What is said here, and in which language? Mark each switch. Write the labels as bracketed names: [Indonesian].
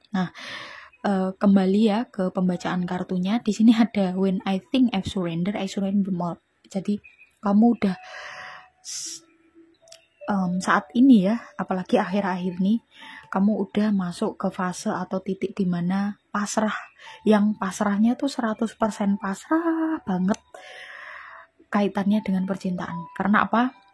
[Indonesian] Nah, kembali ya ke pembacaan kartunya. Di sini ada [English] when I think I surrender more. [Indonesian] Jadi kamu udah saat ini ya, apalagi akhir-akhir ini, kamu udah masuk ke fase atau titik dimana pasrah. Yang pasrahnya tuh 100% pasrah banget kaitannya dengan percintaan. Karena apa?